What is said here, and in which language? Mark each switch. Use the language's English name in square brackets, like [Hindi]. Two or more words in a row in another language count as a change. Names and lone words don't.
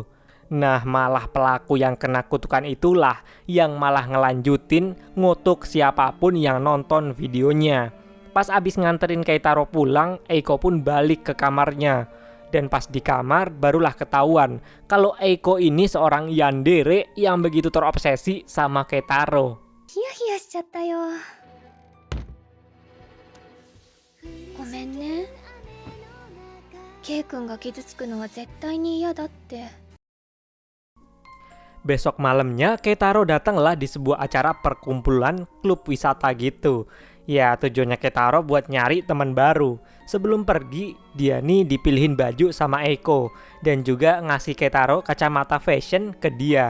[Indonesian] Nah malah pelaku yang kena kutukan itulah yang malah ngelanjutin ngutuk siapapun yang nonton videonya. Pas abis nganterin Keitaro pulang, Eiko pun balik ke kamarnya. Dan pas di kamar barulah ketahuan kalau Eiko ini seorang yandere yang begitu terobsesi sama Keitaro. [Japanese] ひやひやしちゃったよ. ごめんね。ケイ君が傷つくのは絶対に嫌だって。 [Indonesian] Besok malamnya Keitaro datanglah di sebuah acara perkumpulan klub wisata gitu. Ya tujuannya Keitaro buat nyari teman baru. Sebelum pergi dia nih dipilihin baju sama Eiko. Dan juga ngasih Keitaro kacamata fashion ke dia.